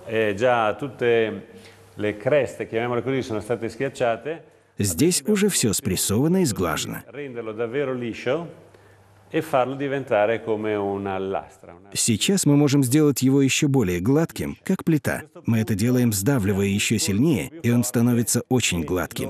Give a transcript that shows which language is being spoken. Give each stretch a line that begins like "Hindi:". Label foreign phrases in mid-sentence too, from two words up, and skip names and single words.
Italian: e già tutte le creste, chiamiamole così, sono state schiacciate.
Russian: Здесь уже все спрессовано и сглажено.
Italian: e farlo diventare come una lastra.
Russian: Сейчас мы можем сделать его еще более гладким, как плита. Мы это делаем, сдавливая еще сильнее, и он становится очень гладким.